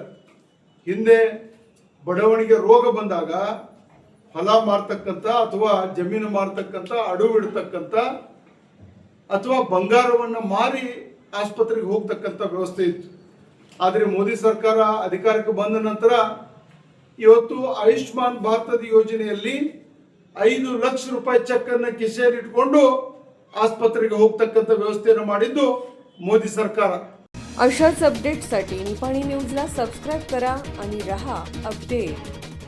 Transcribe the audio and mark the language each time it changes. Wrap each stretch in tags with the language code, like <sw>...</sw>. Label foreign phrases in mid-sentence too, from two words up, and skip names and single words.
<kn>ಹಿಂದೆ ಬಡವಣಿಗೆ ರೋಗ ಬಂದಾಗ ಹೊಲ ಮಾರ್ತಕ್ಕಂಥ ಅಥವಾ ಜಮೀನು ಮಾರ್ತಕ್ಕಂಥ, ಅಡವು ಇಡ್ತಕ್ಕಂಥ ಅಥವಾ ಬಂಗಾರವನ್ನು ಮಾರಿ ಆಸ್ಪತ್ರೆಗೆ ಹೋಗ್ತಕ್ಕಂಥ ವ್ಯವಸ್ಥೆ ಇತ್ತು. ಆದರೆ ಮೋದಿ ಸರ್ಕಾರ ಅಧಿಕಾರಕ್ಕೆ ಬಂದ ನಂತರ ಇವತ್ತು ಆಯುಷ್ಮಾನ್ ಭಾರತದ ಯೋಜನೆಯಲ್ಲಿ 5 ಲಕ್ಷ ರೂಪಾಯಿ ಚೆಕ್ ಅನ್ನು ಕಿಸೆಯಲ್ಲಿ ಇಟ್ಕೊಂಡು ಆಸ್ಪತ್ರೆಗೆ ಹೋಗ್ತಕ್ಕಂಥ ವ್ಯವಸ್ಥೆಯನ್ನು ಮಾಡಿದ್ದು ಮೋದಿ ಸರ್ಕಾರ.</kn> <mr>अशाच अपडेट्ससाठी निपाणी न्यूजला सबस्क्राईब करा आणि रहा अपडेट.</mr>